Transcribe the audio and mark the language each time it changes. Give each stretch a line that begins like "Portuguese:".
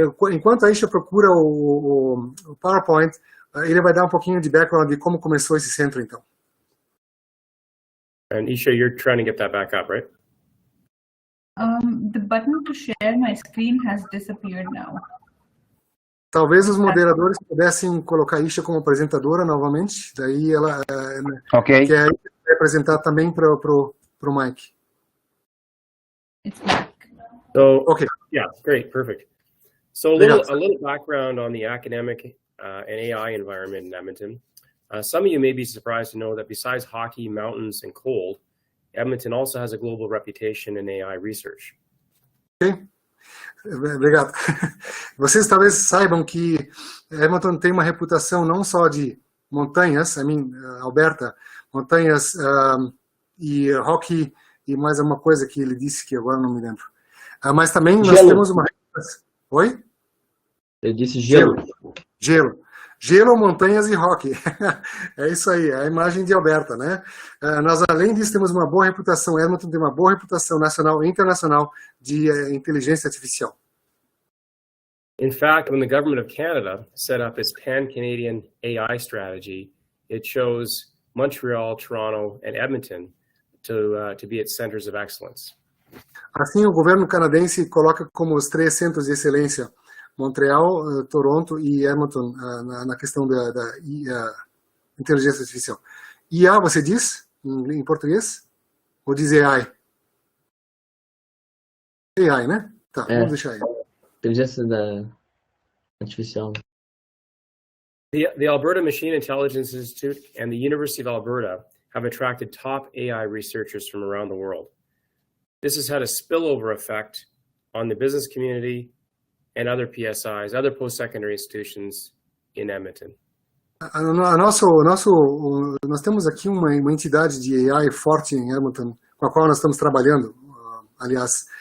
Portuguese: Enquanto a Isha procura o PowerPoint, ele vai dar um pouquinho de background de como começou esse centro, então.
English: And Isha, you're trying to get that back up, right? The button to share my screen has disappeared now.
Portuguese: Talvez os moderadores pudessem colocar a Isha como apresentadora novamente, daí ela quer apresentar também para o Mike.
English: It's back. So, okay. Yeah, great, perfect. So a little background on the academic and AI environment in Edmonton. Some of you may be surprised to know that besides hockey, mountains, and cold, Edmonton also has a global reputation in AI research.
Portuguese: Okay. Obrigado. Vocês talvez saibam que Edmonton tem uma reputação não só de montanhas, Alberta, montanhas e hockey, e mais uma coisa que ele disse que agora não me lembro. Mas também nós temos uma... Oi? Ele disse gelo. Gelo, montanhas e hockey. É isso aí, é a imagem de Alberta, né? Nós, além disso, temos uma boa reputação, Edmonton tem uma boa reputação nacional e internacional de inteligência artificial.
English: In fact, when the government of Canada set up its pan-Canadian AI strategy, it chose Montreal, Toronto, and Edmonton to be its centers of excellence.
Portuguese: Assim, o governo canadense coloca como os 3 centros de excelência Montreal, Toronto e Edmonton na questão da inteligência artificial. IA, você diz em português? Ou diz AI? AI, né? Tá, vamos deixar aí. Inteligência artificial.
English: The Alberta Machine Intelligence Institute and the University of Alberta have attracted top AI researchers from around the world. This has had a spillover effect on the business community and other PSIs, other post-secondary institutions in Edmonton.
Portuguese: Nós temos aqui uma entidade de AI forte em Edmonton, com a qual nós estamos trabalhando, aliás.